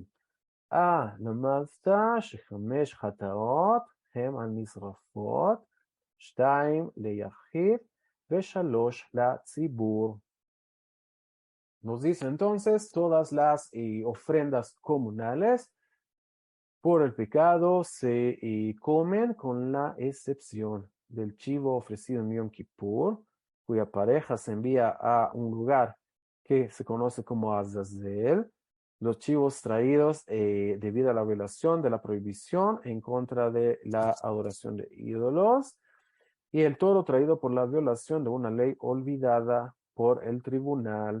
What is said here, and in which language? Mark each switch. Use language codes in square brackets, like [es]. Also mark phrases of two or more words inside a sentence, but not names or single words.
[he] למדת שחמש חטאות הם הנשרפות, 2 ליחיד ו3 לציבור. [es] Nos dice entonces todas las ofrendas comunales por el pecado se comen con la excepción del chivo ofrecido en Yom Kippur, cuya pareja se envía a un lugar que se conoce como Azazel, los chivos traídos debido a la violación de la prohibición en contra de la adoración de ídolos, y el toro traído por la violación de una ley olvidada por el tribunal.